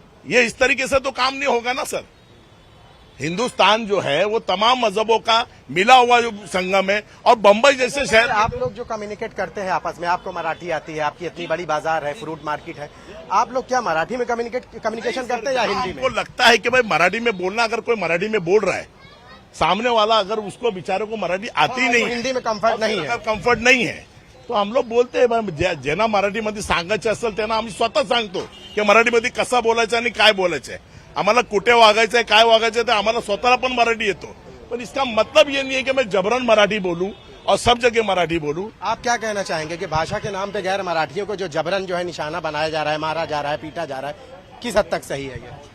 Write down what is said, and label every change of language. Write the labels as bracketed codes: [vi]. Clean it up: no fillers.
[hi] ये इस तरीके से तो काम नहीं होगा ना सर। हिंदुस्तान जो है वो तमाम मजहबों का मिला हुआ जो संगम है, और बंबई जैसे शहर आप लोग जो कम्युनिकेट करते हैं आपस में, आपको मराठी आती है, आपकी इतनी बड़ी बाजार है, फ्रूट मार्केट है, आप लोग क्या मराठी में कम्युनिकेशन करते हैं या हिंदी में? आपको लगता है कि भाई मराठी में बोलना, अगर कोई मराठी में बोल रहा है, सामने वाला अगर उसको बेचारे को मराठी आती नहीं, हिंदी में कम्फर्ट नहीं है, कम्फर्ट नहीं है, तो हम लोग बोलते हैं [mr] ज्यांना मराठीमध्ये सांगायचं असेल त्यांना आम्ही स्वतः सांगतो की मराठीमध्ये कसं बोलायचं आणि काय बोलायचंय, आम्हाला कुठे वागायचंय, काय वागायचंय, ते आम्हाला स्वतःला पण मराठी येतो। [hi] पण इसका मतलब ये नहीं है कि मैं जबरन मराठी बोलूं और सब जगह मराठी बोलूं। आप क्या कहना चाहेंगे कि भाषा के नाम पे गैर मराठियों को जो जबरन जो है निशाना बनाया जा रहा है, मारा जा रहा है, पीटा जा रहा है, किस हद तक सही है ये?